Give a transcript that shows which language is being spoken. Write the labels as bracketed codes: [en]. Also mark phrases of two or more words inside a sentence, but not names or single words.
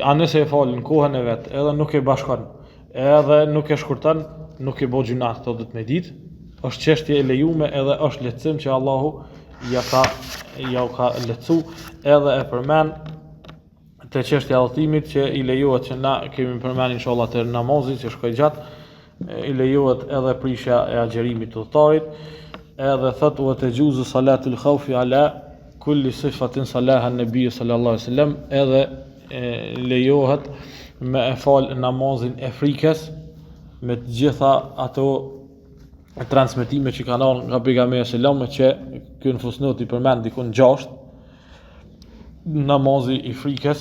[sq] A nëse e fal në kohën e vet, edhe nuk e bashkon, edhe nuk e shkurton, nuk e bë gjuna, këto do të më ditë, është çështje e lejuar, edhe është lehtësim që Allahu ja ka lehtësu, edhe e përmend të çështja e udhëtimit që i lejohet që na kemi përmend inshallah të namazit që shkoj gjatë, i lejohet edhe prishja e agjerimit të udhëtarit, edhe thot [ar] وتجوز صلاة الخوف على كل صفة صلاها النبي صلى الله عليه وسلم, [sq] edhe lejohet me e fal namazin e frikës me të gjitha ato transmetime që kanë ardhur nga pejgamberi [ar] صلى الله عليه وسلم, [sq] që ky në fusnoti përmend dikun 6 namazi i frikës.